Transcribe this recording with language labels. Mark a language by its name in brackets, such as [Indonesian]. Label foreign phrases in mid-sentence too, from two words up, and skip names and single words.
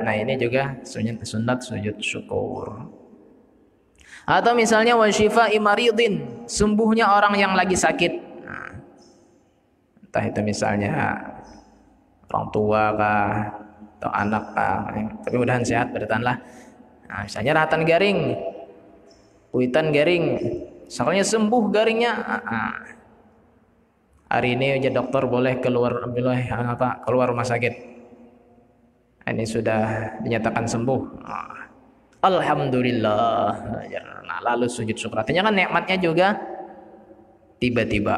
[Indonesian] Nah ini juga sunat sujud syukur. Atau misalnya [Arabic] وشفاء مريض, [Indonesian] sembuhnya orang yang lagi sakit. Nah, entah itu misalnya orang tua kah atau anak kah, tapi mudahan sehat bertahanlah. [Banjar] Nah, misalnya rahatan garing, kuitan garing, misalnya sembuh garingnya. [Indonesian] Hari ini aja dokter boleh keluar rumah sakit. Ini sudah dinyatakan sembuh. Alhamdulillah. Nah, lalu sujud syukur. Artinya kan nikmatnya juga tiba-tiba.